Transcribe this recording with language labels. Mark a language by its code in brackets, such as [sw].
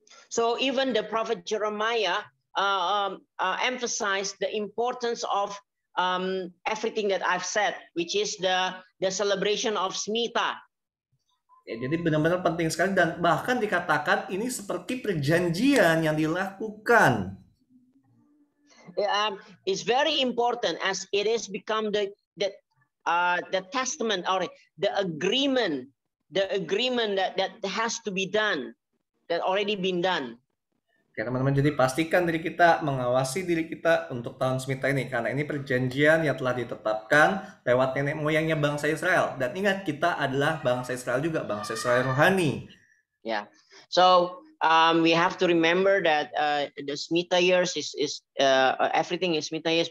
[en] So even the prophet Jeremiah emphasized the importance of everything that I've said, which is the celebration of Semita. [id] Ya, jadi benar-benar penting sekali dan bahkan dikatakan ini seperti perjanjian yang dilakukan. [en] It's very important as it is become the testament or the agreement that has to be done, that already been done. [id] Oke, teman-teman, jadi pastikan diri kita mengawasi diri kita untuk tahun Semita ini karena ini perjanjian yang telah ditetapkan lewat nenek moyangnya bangsa Israel. Dan ingat, kita adalah bangsa Israel juga, bangsa Israel rohani. [en] Yeah. So we have to remember that the Semita years is everything is Semita years.